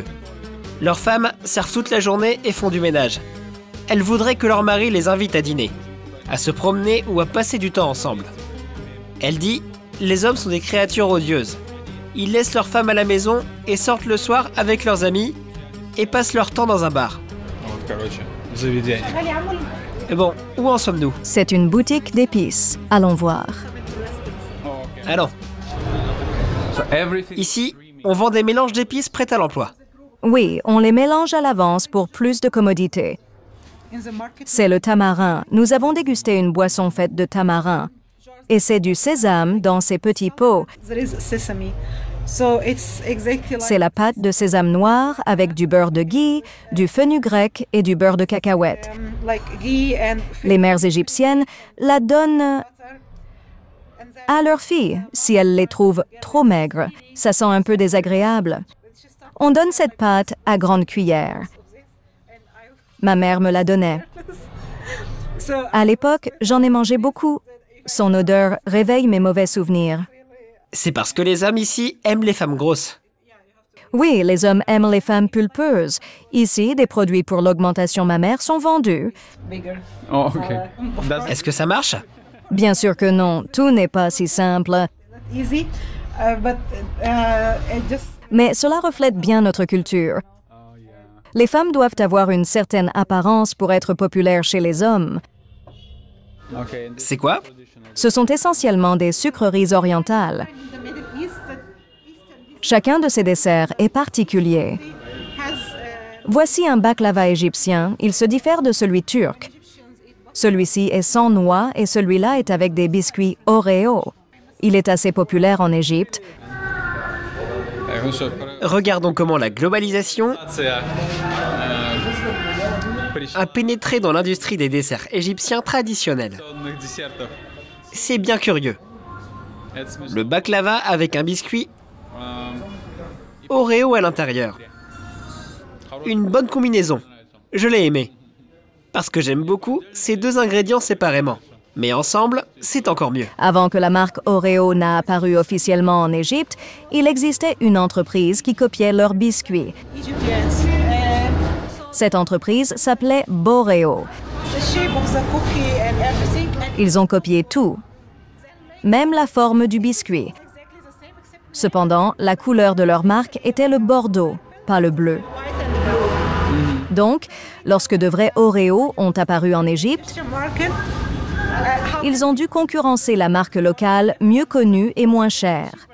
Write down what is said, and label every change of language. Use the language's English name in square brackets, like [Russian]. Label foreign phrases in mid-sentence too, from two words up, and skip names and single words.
[French] Leurs femmes servent toute la journée et font du ménage. Elles voudraient que leur mari les invite à dîner, à se promener ou à passer du temps ensemble. Elle dit « les hommes sont des créatures odieuses. Ils laissent leurs femmes à la maison et sortent le soir avec leurs amis et passent leur temps dans un bar. [Russian] вот, короче, заведение. » [French] Et bon, où en sommes-nous? C'est une boutique d'épices. Allons voir. Allons, [English] So everything. [French] ici, on vend des mélanges d'épices prêts à l'emploi. Oui, on les mélange à l'avance pour plus de commodité. [English] In the market, [French] C'est le tamarin. Nous avons dégusté une boisson faite de tamarin. Et c'est du sésame dans ces petits pots. [English] there is sesame. So it's exactly like [French] C'est la pâte de sésame noir avec du beurre de ghee, du fenugrec et du beurre de cacahuète. [English] like ghee and [French] Les mères égyptiennes la donnent [English] and then [French] à leurs filles si elles les trouvent trop maigres. Ça sent un peu désagréable. On donne cette pâte à grande cuillère. Ma mère me la donnait. so À l'époque, j'en ai mangé beaucoup. Son odeur réveille mes mauvais souvenirs. C'est parce que les hommes ici aiment les femmes grosses. Oui, les hommes aiment les femmes pulpeuses. Ici, des produits pour l'augmentation mammaire sont vendus. bigger. [English] Oh, okay. That's [French] Est-ce que ça marche? Bien sûr que non, tout n'est pas si simple. [English] Easy, but it just [French] Mais cela reflète bien notre culture. Les femmes doivent avoir une certaine apparence pour être populaires chez les hommes. okay. C'est quoi? Ce sont essentiellement des sucreries orientales. [English] the Middle East [French] Chacun de ces desserts est particulier. has Voici un baklava égyptien. Il se diffère de celui turc. Celui-ci est sans noix et celui-là est avec des biscuits Oreo. Il est assez populaire en Égypte. [Russian] Ну что, [French] Regardons comment la globalisation презентация, a pénétré dans l'industrie des desserts égyptiens traditionnels. [Russian] традиционных десертов. [French] C'est bien curieux. [Russian] Это смешно. [French] Le baklava avec un biscuit Эм, Oreo à l'intérieur. Une bonne combinaison. Je l'ai aimé. Parce que j'aime beaucoup ces deux ingrédients séparément. Mais ensemble, c'est encore mieux. Avant que la marque Oreo n'a apparu officiellement en Égypte, il existait une entreprise qui copiait leurs biscuits. Egyptians. Cette entreprise s'appelait Boreo. [English] The shape of the cookie and everything. And [French] Ils ont copié tout, même la forme du biscuit. Cependant, la couleur de leur marque était le bordeaux, pas le bleu. Donc, lorsque de vrais Oreo ont apparu en Égypte, [English] Egyptian market. [French] ils ont dû concurrencer la marque locale mieux connue et moins chère.